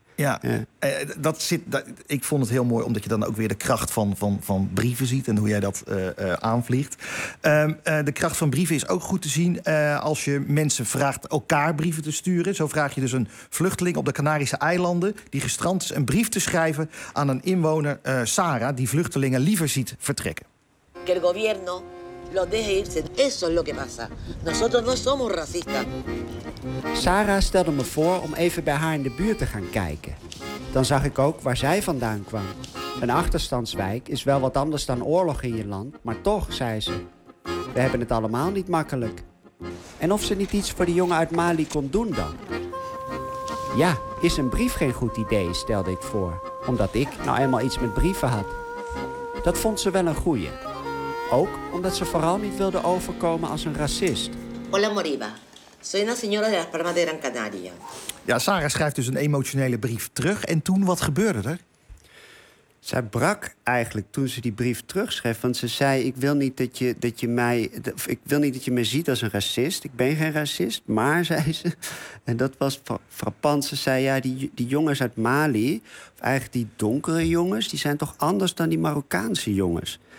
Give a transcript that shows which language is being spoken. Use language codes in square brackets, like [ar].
[nl] Ja, dat zit, ik vond het heel mooi omdat je dan ook weer de kracht van brieven ziet en hoe jij dat aanvliegt. De kracht van brieven is ook goed te zien als je mensen vraagt elkaar brieven te sturen. Zo vraag je dus een vluchteling op de Canarische eilanden die gestrand is een brief te schrijven aan een inwoner, Sarah, die vluchtelingen liever ziet vertrekken. [es] Que el gobierno lo deje irse. Eso es lo que pasa. Nosotros no somos racistas. [nl] Sarah stelde me voor om even bij haar in de buurt te gaan kijken. Dan zag ik ook waar zij vandaan kwam. Een achterstandswijk is wel wat anders dan oorlog in je land, maar toch, zei ze, we hebben het allemaal niet makkelijk. En of ze niet iets voor de jongen uit Mali kon doen dan? Ja, is een brief geen goed idee, stelde ik voor, omdat ik nou eenmaal iets met brieven had. Dat vond ze wel een goeie. Ook omdat ze vooral niet wilde overkomen als een racist. [es] Hola Moriba. Soy una señora de las Palmas de Gran Canaria. [nl] Ja, Sarah schrijft dus een emotionele brief terug. En toen, wat gebeurde er? Zij brak eigenlijk toen ze die brief terugschreef. Want ze zei, ik wil niet dat je mij ziet als een racist. Ik ben geen racist. Maar, zei ze, en dat was frappant, ze zei, ja, die jongens uit Mali, of eigenlijk die donkere jongens, die zijn toch anders dan die Marokkaanse jongens.